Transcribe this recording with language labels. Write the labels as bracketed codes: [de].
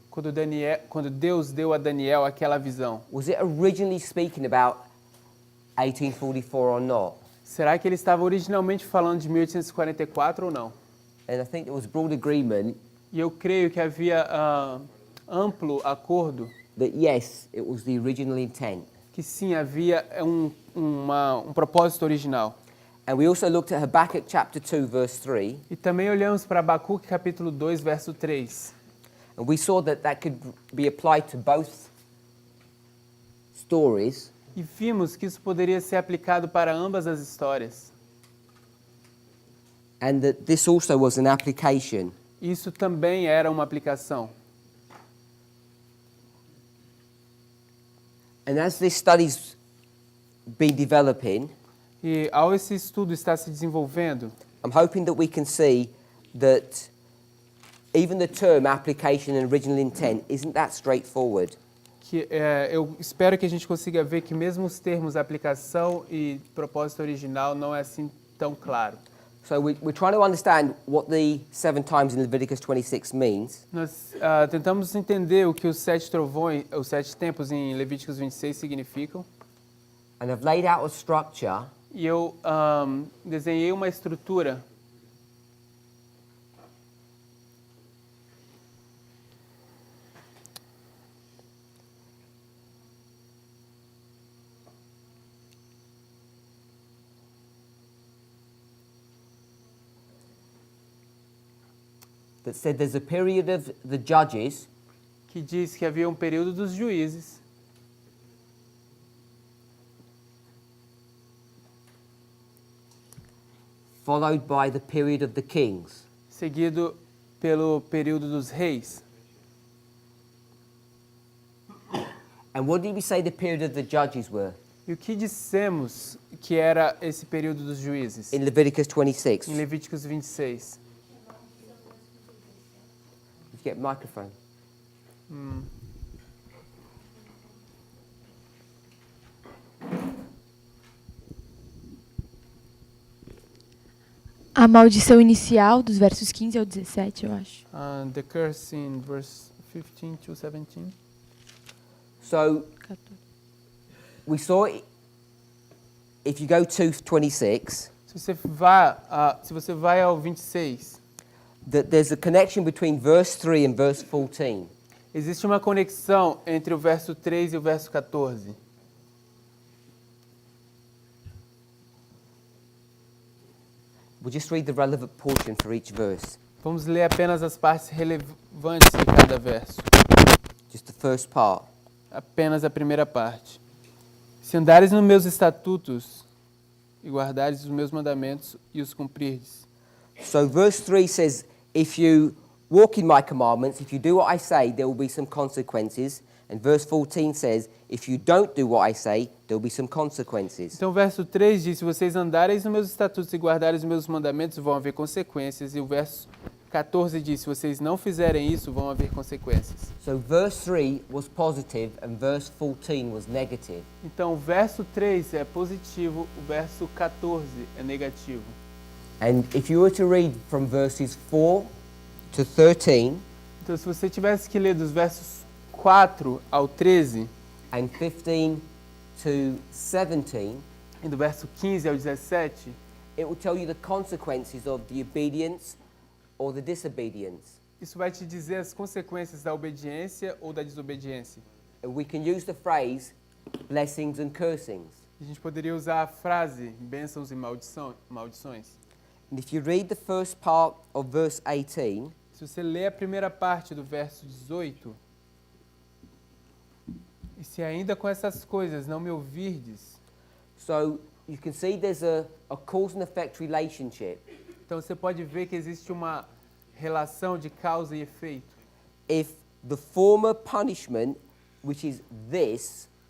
[pt] Quando Deus deu a Daniel aquela visão, [en] was it originally speaking about 1844 or not? [pt] será que ele estava originalmente falando de 1844 ou não? [en] And I think there was broad agreement [pt] E eu creio que havia amplo acordo [en] that yes, it was the original intent. [pt] que sim, havia um propósito original. [en] And we also looked at Habakkuk chapter 2, verse 3, [pt] E também olhamos para Abacuque capítulo 2, verso 3. [en] and we saw that that could be applied to both stories, [pt] E vimos que isso poderia ser aplicado para ambas as histórias. [en] and that this also was an application. [pt] Isso também era uma aplicação. [en] And as this study's been developing, [pt] E ao esse estudo estar se desenvolvendo, [en] I'm hoping that we can see that even the term application and original intent isn't that straightforward. [pt] eu espero que a gente consiga ver que mesmo os termos aplicação e propósito original não é assim tão claro. [en] So we're trying to understand what the 7 times in Leviticus 26 means, [pt] Nós tentamos entender o que os 7 trovões, os 7 tempos em Levíticos 26 significam. [en] and I've laid out a structure [pt] E eu desenhei uma estrutura [en] that said there's a period of the judges, [pt] que diz que havia um período dos juízes, [en] followed by the period of the kings. [pt] seguido pelo período dos reis. [en] And what did we say the period of the judges were [pt] E o que dissemos que era esse período dos juízes? [en] in Leviticus 26? [pt] Em Levíticos 26. [en] Did you get a microphone? [pt] A maldição inicial, dos versos 15 ao 17, eu acho. [en] The curse in verse 15 to 17. So we saw if you go to 26 [pt] Se você vai ao 26, [en] that there's a connection between verse 3 and verse 14. [pt] existe uma conexão entre o verso 3 e o verso 14. [en] We'll just read the relevant portion for each verse. [pt] Vamos ler apenas as partes relevantes de cada verso. [en] Just the first part. [pt] Apenas a primeira parte. Se andares nos meus estatutos e guardares os meus mandamentos e os cumprirdes. [en] So verse 3 says, if you walk in my commandments, if you do what I say, there will be some consequences. And verse 14 says, if you don't do what I say, there will be some consequences. [pt] Então o verso 3 diz, se vocês andareis nos meus estatutos e guardareis os meus mandamentos, vão haver consequências. E o verso 14 diz, se vocês não fizerem isso, vão haver consequências. [en] So verse 3 was positive and verse 14 was negative. [pt] Então o verso 3 é positivo, o verso 14 é negativo. [en] And if you were to read from verses 4 to 13 [pt] Então se você tivesse que ler dos versos 4 ao 13 [en] and 15 to 17, [pt] e do verso 15 ao 17, [en] it will tell you the consequences of the obedience or the disobedience. [pt] isso vai te dizer as consequências da obediência ou da desobediência. [en] And we can use the phrase blessings and cursings. [pt] A gente poderia usar a frase bênçãos e maldições. [en] And if you read the first part of verse 18, [pt] Se você ler a primeira parte do verso 18, e se ainda com essas coisas não me ouvirdes, [en] so you can see there's a cause and effect relationship. [pt] então você pode ver que existe uma relação de causa e efeito. [en] If the former punishment, which is this,